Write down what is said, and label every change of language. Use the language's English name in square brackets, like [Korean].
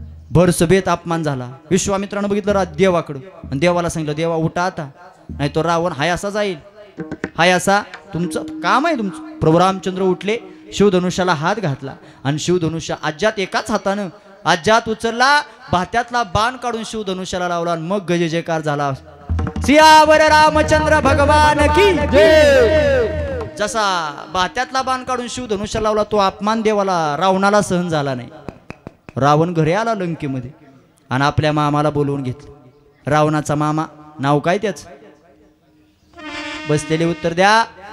[Marathi] भर सभेत अपमान झाला. विश्वामित्रानं बघितलं देवाकडं आणि देवाला सांगितलं देवा उठा आता नाही तो रावण हाय असा जाईल. हाय असा तुमचं काम आहे तुमचं. प्रभू रामचंद्र उठले शिवधनुष्याला हात घातला आणि शिवधनुष्य आज्यात एकाच हातानं आज्यात उचलला. भात्यातला बाण काढून शिवधनुष्याला लावला आणि मग गज जयकार झाला. [Hindi] सियावर रामचंद्र भगवान की जय. [Marathi] जसा भात्यातला बाण काढून शिवधनुष्याला लावला तो अपमान देवाला रावणाला सहन झाला नाही. रावण घरी आला लंकेमध्ये आणि आपल्या मामाला बोलवून घेतलं. रावणाचा मामा नाव काय त्याच बसलेले उत्तर द्या.